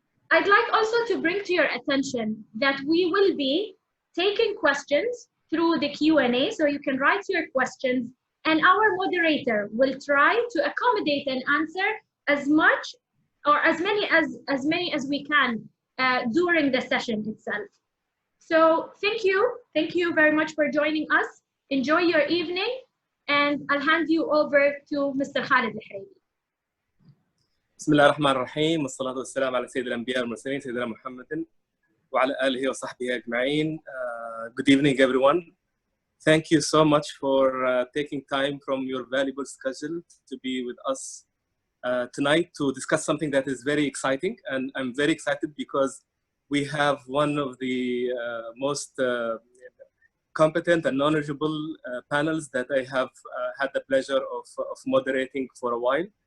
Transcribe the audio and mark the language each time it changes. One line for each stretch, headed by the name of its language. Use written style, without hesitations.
English: I'd like also to bring to your attention that we will be taking questions through the Q&A, so you can write your questions, and our moderator will try to accommodate and answer as much or as many as we can during the session itself. So thank you very much for joining us. Enjoy your evening, and I'll hand you over to Mr. Khalid Al-Haraibi.
Arabic: بسم الله الرحمن الرحيم، والصلاة والسلام على سيد الأنبياء والمرسلين سيدنا محمد وعلى آله وصحبه أجمعين.
English: Good evening, everyone. Thank you so much for taking time from your valuable schedule to be with us tonight to discuss something that is very exciting. And I'm very excited because we have one of the most competent and knowledgeable panels that I have had the pleasure of moderating for a while.